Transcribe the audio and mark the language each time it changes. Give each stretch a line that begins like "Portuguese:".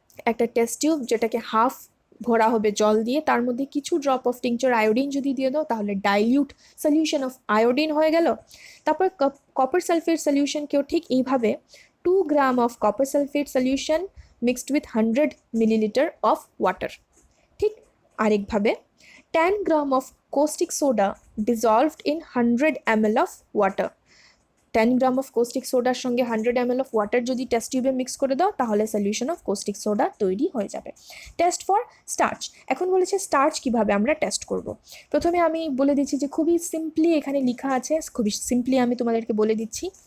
Bangla: একটা test tube যেটাকে half ভরা হবে জল দিয়ে, তার মধ্যে কিছু ড্রপ অফ টিংচার আয়োডিন যদি দিয়ে দাও তাহলে ডাইলিউট সলিউশন অফ আয়োডিন হয়ে গেল। তারপর কপার সালফেট সলিউশনকেও ঠিক এইভাবে
English: 2 gram of copper sulphate solution mixed with 100 millilitre of water.
Bangla: ঠিক আরেকভাবে
English: 10 gram of caustic soda dissolved in 100 ml of water।
Bangla: 10 gram of caustic সোডার সঙ্গে 100 ml অফ ওয়াটার যদি test টিউবে mix করে দাও তাহলে সলিউশন অফ কোস্টিক সোডা তৈরি হয়ে যাবে।
English: Test for starch.
Bangla: এখন বলেছে স্টার্চ কিভাবে আমরা টেস্ট করব। প্রথমে আমি বলে দিচ্ছি যে খুবই সিম্পলি এখানে লেখা আছে, খুবই সিম্পলি আমি তোমাদেরকে বলে দিচ্ছি।